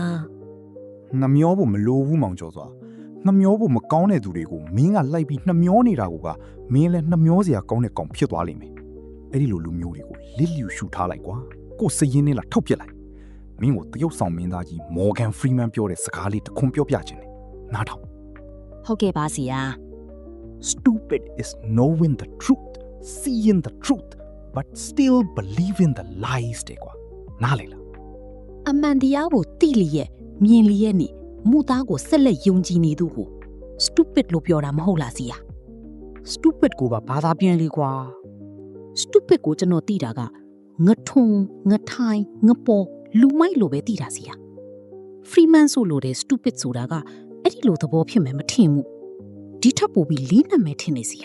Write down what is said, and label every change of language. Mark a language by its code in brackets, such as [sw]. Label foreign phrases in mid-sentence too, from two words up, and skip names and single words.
[my] နှမျောဖို့မလိုဘူးမောင်ကျော်စွာနှမျောဖို့မကောင်းတဲ့သူတွေကိုမင်းကလိုက်ပြီးနှမျောနေတာကမင်းလည်းနှမျောစရာကောင်းတဲ့ကောင်ဖြစ်သွားလိမ့်မယ်အဲ့ဒီလိုလူမျိုးတွေကိုလစ်လျူရှူထားလိုက်ကွာကိုယ်စရင်နဲ့လာထုတ်ပြစ်လိုက်မင်းကိုတရုတ်ဆောင်မင်းသားကြီးမော်ဂန်ဖရီမန်ပြောတဲ့စကားလေးတခွန်းပြောပြခြင်းနဲ့နားထောင် ဟုတ်ကဲ့ပါဆရာ [en] Stupid is knowing the truth seeing the truth but still believing the lies [my] တဲ့ကွာနားလေလား အမှန်တရားကိုသိလျက်မြင်လျက်နဲ့မူသားကိုဆက်လက်ယုံကြည်နေသူကို stupid လို့ပြောတာမဟုတ်လားဆရာ stupid ကိုဘာသာပြန်လေကွာ stupid ကိုကျွန်တော်သိတာကငထုံငထိုင်ငပေါ်လူမိုက်လို့ပဲသိတာဆရာ Freeman ဆိုလို့တဲ့ stupid ဆိုတာကအဲ့ဒီလိုသဘောဖြစ်မယ်မထင်ဘူးဒီထပ်ပို့ပြီးလေးနံမယ်ထင်နေဆရာ